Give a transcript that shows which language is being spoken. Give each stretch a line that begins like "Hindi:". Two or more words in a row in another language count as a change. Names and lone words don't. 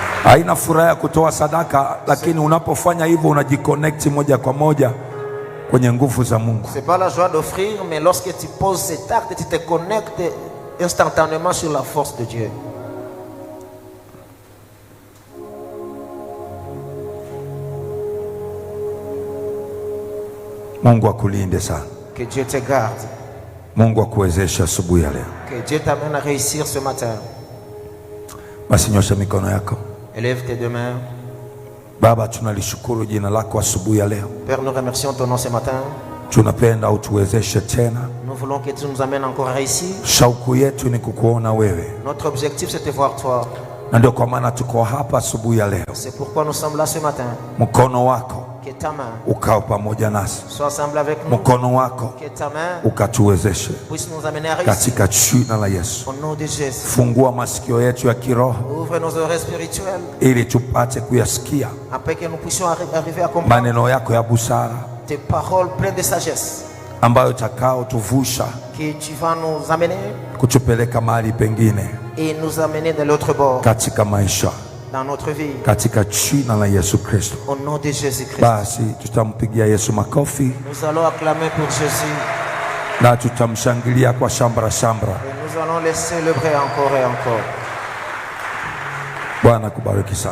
Swahili: Haina furaha ya kutoa sadaka, lakini unapofanya hivyo unajiconnect moja kwa moja kwenye nguvu za Mungu.
French: C'est pas la joie d'offrir, mais lorsque tu poses cet acte, tu te connectes instantanément sur la force de Dieu.
Swahili: Mungu akulinde sana.
French: Que Dieu te garde.
Swahili: Mungu akuwezeshe asubuhi ya leo.
French: Que Dieu t'amène à réussir ce matin.
Swahili: Basi nyosha mikono yako.
French: Élève tes deux mains.
Swahili: Baba, tunalishukuru jina lako asubuhi ya leo.
French: Père, nous remercions ton nom ce matin.
Swahili: Tunapenda utuwezeshe tena.
French: Nous voulons que tu nous amènes encore à réussir.
Swahili: Shauku yetu ni kukuona wewe.
French: Notre objectif, c'est de voir toi.
Swahili: Na ndio kwa maana tuko hapa asubuhi ya leo.
French: C'est pourquoi nous sommes là ce matin.
Swahili: Mkono wako
French: Que ta main
Swahili: ukao pamoja nasi.
French: soit ensemble avec nous.
Swahili: Mkono wako
French: Que ta main
Swahili: ukatuwezeshe
French: puisse nous amener à réussir.
Swahili: katika jina la Yesu.
French: Au nom de Jésus.
Swahili: Fungua masikio yetu ya kiroho
French: Ouvre nos oreilles spirituelles
Swahili: ili tupate kuyasikia
French: afin que nous puissions arriver à comprendre
Swahili: maneno yako ya busara
French: tes paroles pleines de sagesse.
Swahili: ambayo takao tuvusha
French: Que tu vas nous amener
Swahili: kutupeleka mahali pengine
French: et nous amener de l'autre bord
Swahili: katika maisha,
French: dans notre vie.
Swahili: katika jina la Yesu Kristo.
French: Au nom de Jésus-Christ.
Swahili: Basi tutampigia Yesu makofi
French: Nous allons acclamer pour Jésus.
Swahili: na tutamshangilia kwa shambra shambra.
French: Et nous allons les célébrer encore et encore.
Swahili: Bwana kubariki sana.